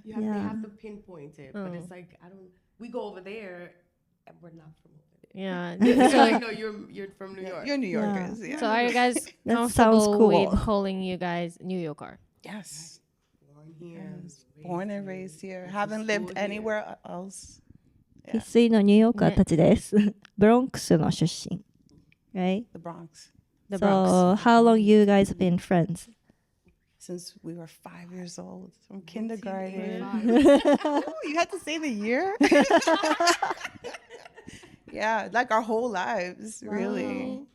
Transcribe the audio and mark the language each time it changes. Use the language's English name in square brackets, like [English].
[English] you have, they have to pinpoint it, but it's like we go over there and we're not from over there. Yeah. So like, no, you're from New York. You're New Yorkers, yeah. So are you guys That sounds comfortable cool. with calling you guys New Yorker? Yes. Born here. Born and raised here. Haven't lived anywhere else. [Japanese] 生粋のニューヨーカーたちです。ブロンクスの出身。 [English] Right? The Bronx. The So, how long you guys been friends? Since we were 5 years old. From kindergarten. 1985. Oh, you had to say the year? Yeah, like our whole lives, really.